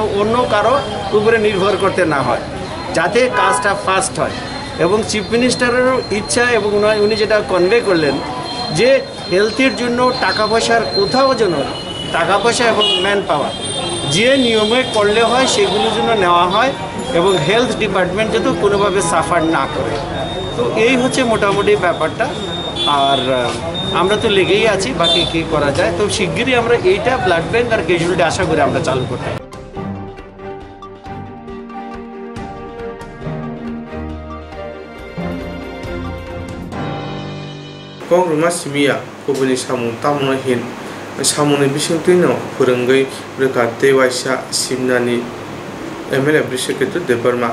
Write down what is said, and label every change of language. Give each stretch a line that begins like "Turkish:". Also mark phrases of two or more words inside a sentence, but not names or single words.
Bangla: অন্য কারো উপরে নির্ভর করতে না হয় যাতে কাজটা ফাস্ট হয় এবং
English: chief minister's
Bangla: ইচ্ছা এবং উনি যেটা কনভে করলেন যে হেলথের জন্য টাকা পয়সার কোথাও যেন টাকা পয়সা এবং
English: man power
Bangla: যে নিয়মে করলে হয় সেগুলোর জন্য নেওয়া হয় এবং
English: health department
Bangla: যাতে কোনোভাবে সাফার না করে তো এই হচ্ছে মোটামুটি ব্যাপারটা আর আমরা তো লেগেই আছি বাকি কী করা যায় তো শিগগিরই আমরা এইটা
English: blood bank
Bangla: আর ক্যাজুয়ালিটি আশা করি আমরা চালু করতে
Kok Borok: Kokborok simia kubuni samung tamno hin samungni bisingtuino phurungoi reka dewaisa simnani MLA Brishiketu Debarma